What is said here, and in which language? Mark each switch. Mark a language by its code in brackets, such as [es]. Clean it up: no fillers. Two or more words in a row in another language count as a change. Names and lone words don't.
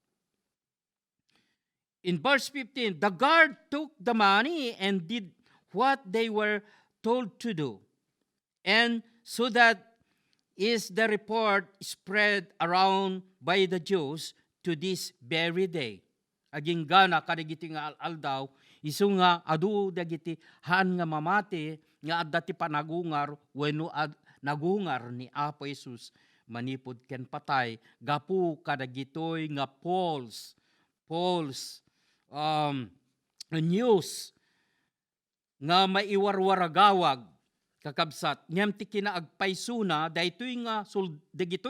[en] In verse 15, the guard took the money and did what they were told to do. And so that is the report spread around by the Jews to this very day. [ilo] Aging gana kadagiti nga aldaw, isu nga adu dagiti han nga mamati nga adda ti panagungar wenno nagungar ni Apo Jesus manipod ken patay gapu kadagitoy nga false news nga maiwarwaragawag kakabsat ngem ti kinaagpaysuna daytoy nga dagitoy